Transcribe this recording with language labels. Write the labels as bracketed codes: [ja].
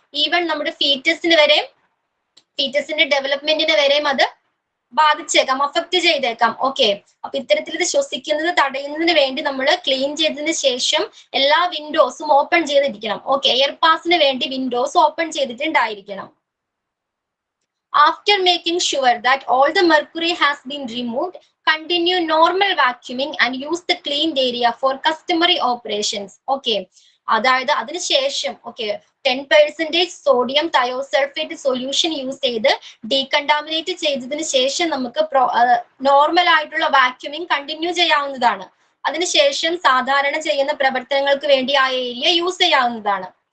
[ml] Even നമ്മുടെ ഫീറ്റസിന്റെ ഡെവലപ്മെന്റിനെ വരെയും അത് ബാധിച്ചേക്കാം, അഫക്ട് ചെയ്തേക്കാം. ഓക്കെ, അപ്പൊ ഇത്തരത്തിൽ ഇത് ശ്വസിക്കുന്നത് തടയുന്നതിന് വേണ്ടി നമ്മൾ ക്ലീൻ ചെയ്തതിന് ശേഷം എല്ലാ വിൻഡോസും ഓപ്പൺ ചെയ്തിരിക്കണം. ഓക്കെ, എയർ പാസിന് വേണ്ടി Windows open ചെയ്തിട്ടുണ്ടായിരിക്കണം. [en] After making sure that all the mercury has been removed, continue normal vacuuming and use the cleaned area for customary operations. [ml] Okay, അതായത് അതിനുശേഷം 10% സോഡിയം തയോസൾഫേറ്റ് സൊല്യൂഷൻ യൂസ് ചെയ്ത് ഡീകണ്ടാമിനേറ്റ് ചെയ്തതിന് ശേഷം നമുക്ക് normal ആയിട്ടുള്ള വാക്യൂമിങ് continue ചെയ്യാവുന്നതാണ്. അതിനുശേഷം സാധാരണ ചെയ്യുന്ന പ്രവർത്തനങ്ങൾക്ക് വേണ്ടി ആ ഏരിയ യൂസ് ചെയ്യാവുന്നതാണ്.